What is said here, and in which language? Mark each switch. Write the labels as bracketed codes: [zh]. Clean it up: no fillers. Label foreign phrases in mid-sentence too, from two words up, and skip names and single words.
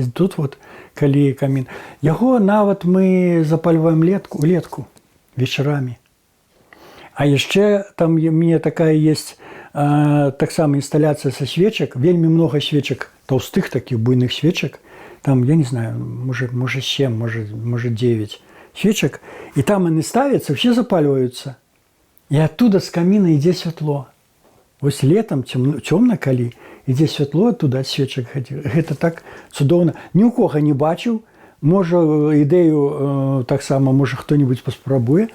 [be] Тут вот, калі камін. Яго нават мы запальваем улетку вечарамі. А яшчэ там у мяне такая есть таксама інсталяцыя са свечак, вельмі много свечак, [ru] толстых таких [be] буйных свечак. Там, [ru] я не знаю, может 7, может 9 свечак. [be] І там яны ставяцца, все запальваюцца. І оттуда з каміна ідзе святло. Вось летом цёмна калі, ідзе святло оттуда ад свечак. Гэта так цудоўна. Ні ў кога не бачыў. Можа, ідэю таксама, можа, хто-нибудь паспрабуе.